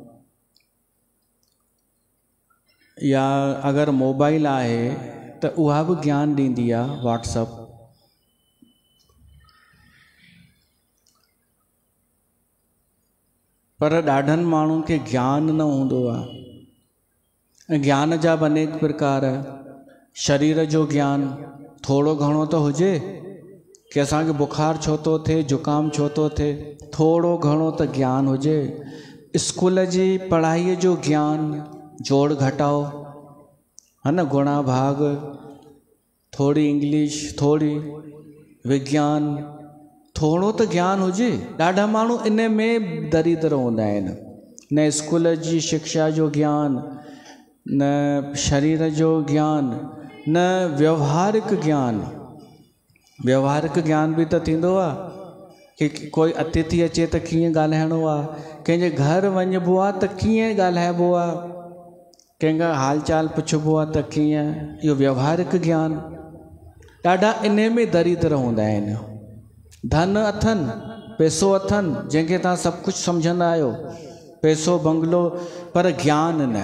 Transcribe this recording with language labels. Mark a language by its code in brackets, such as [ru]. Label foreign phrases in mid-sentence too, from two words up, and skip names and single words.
[sd] या अगरि मोबाइल आहे त उहा बि ज्ञान ॾींदी आहे, व्हाट्सअप। पर ॾाढनि माण्हुनि खे ज्ञान न हूंदो आहे। ऐं ज्ञान जा बि अनेक प्रकार। शरीर जो ज्ञान थोरो घणो त हुजे कि असांखे बुखार छो थो थिए, जुकाम छो थो थिए, थोरो घणो त ज्ञान हुजे। स्कूल जी पढ़ाईअ जो ज्ञान, जोड़ घटाओ, है न, गुणा भाग, थोरी इंग्लिश, थोरी विज्ञान, थोरो त ज्ञान हुजे। ॾाढा माण्हू इन में दरिद्र हूंदा आहिनि। न स्कूल जी शिक्षा जो ज्ञान, न शरीर जो ज्ञान, न व्यवहारिक ज्ञान। व्यवहारिक ज्ञान बि त थींदो आहे कि कोई अतिथि अचे त कीअं ॻाल्हाइणो आहे, कंहिंजे घर वञिबो आहे त कीअं ॻाल्हाइबो आहे, कंहिंखां हाल चाल पुछिबो आहे त कीअं। इहो व्यवहारिक ज्ञान। ॾाढा इन में दरिद्र हूंदा आहिनि। धन अथनि, पैसो अथनि, जंहिंखे तव्हां सभु कुझु सम्झंदा आहियो, पैसो बंगलो, पर ज्ञान न।